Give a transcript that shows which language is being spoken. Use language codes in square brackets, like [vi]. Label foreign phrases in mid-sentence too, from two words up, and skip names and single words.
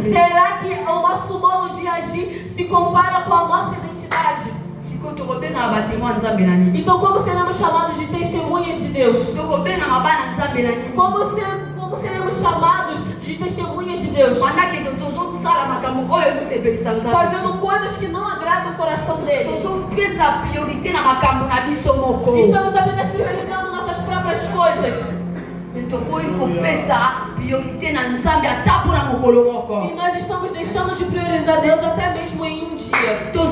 [pt] Será que o nosso modo de agir se compara com a nossa identidade? [ln] Sikoyo tokobengaka batémoin nzambe na nini? [pt] Então como seremos chamados de testemunhas de Deus? [ln] Tokobengaka bana nzambe na nini? [pt] Como seremos chamados de testemunhas de Deus, fazendo coisas que não agradam o coração dele. Estamos apenas priorizando nossas próprias coisas. E nós estamos deixando de priorizar Deus até mesmo em um dia.